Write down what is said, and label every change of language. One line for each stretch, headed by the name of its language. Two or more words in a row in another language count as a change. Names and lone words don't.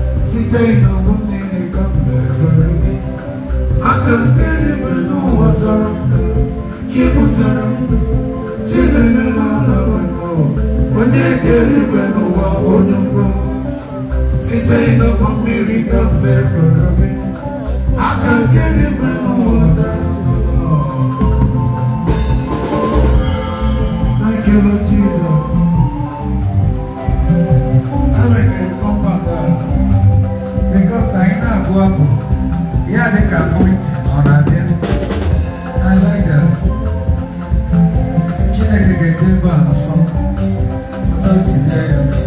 Igbo: Site n'ụmụ niile ka m bịagoro gị. Aka m bịa n'igwe n'ụwa zọrọ m. Chi m zọrọ m. Chi m emeela ọla m. Onye kere igwe n'ụwa onye ukwu. Site n'ụmụ mmiri ka m bịagoro gị. Aka m bịa n'igwe n'ụwa zọrọ m.
English: Thank you, Lord Jesus. I like it. Come back, uh, because I ain't not go up. Yeah, they can point on a day. I like that.
Igbo: Chineke ga-ede ebe a nso. Ọtọ si dị ya.